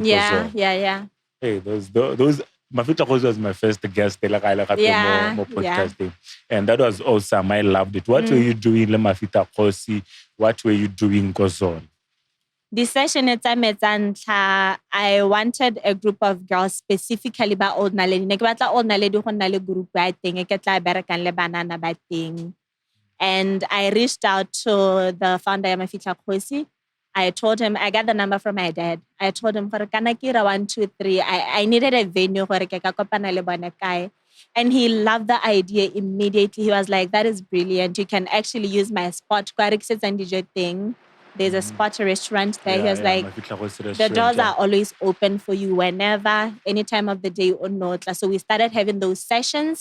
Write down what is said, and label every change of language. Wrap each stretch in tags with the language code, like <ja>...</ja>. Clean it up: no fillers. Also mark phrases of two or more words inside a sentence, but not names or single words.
<en>Hey, those Mafita Kosi was my first guest more podcasting. And that was awesome. I loved it. What were you doing</en> <tn>le Mafita Kosi?</tn> <en>What were you doing Kozol? The session I wanted a group of girls specifically ba old naledi.</en> <tn>Ne ke batla</tn> <en>old naledi</en> <tn>go nna le group ba teng e ke tla berekang le banana ba teng.</tn> <en>And I reached out to the founder of Mafita Kosi. I told him, I got the number from my dad. I told him,</en> <tn>kana kira 1, 2, 3.</tn> <en>I needed a venue</en> <tn>gore ke ka kopana le bone kae.</tn> <en>And he loved the idea immediately. He was like, that is brilliant. You can actually use my spot. There's a spot, a restaurant there. He was like, the doors are always open for you whenever, any time of the day or not. So we started having those sessions.</en>